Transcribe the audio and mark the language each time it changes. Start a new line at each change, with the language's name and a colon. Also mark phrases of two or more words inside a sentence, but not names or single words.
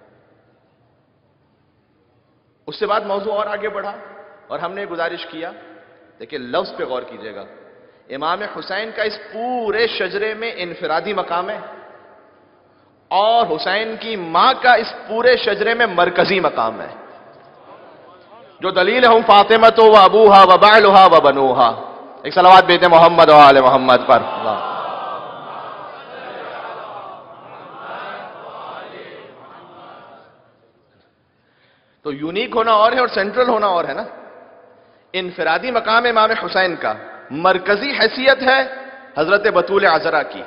Urdu: اس سے بعد موضوع اور آگے بڑھا اور ہم نے گزارش کیا، دیکھیں لفظ پہ غور کیجئے گا، امام حسین کا اس پورے شجرے میں انفرادی مقام ہے اور حسین کی ماں کا اس پورے شجرے میں مرکزی مقام ہے. جو دلیل ہم
Arabic: فاطمہ و ابوہا و بعلہا و بنوہا.
Urdu: ایک صلوات بیتے محمد و آل محمد پر. تو یونیک ہونا اور ہے اور سینٹرل ہونا اور ہے نا. انفرادی مقام امام حسین کا، مرکزی حیثیت ہے حضرت بطول عذرا کی.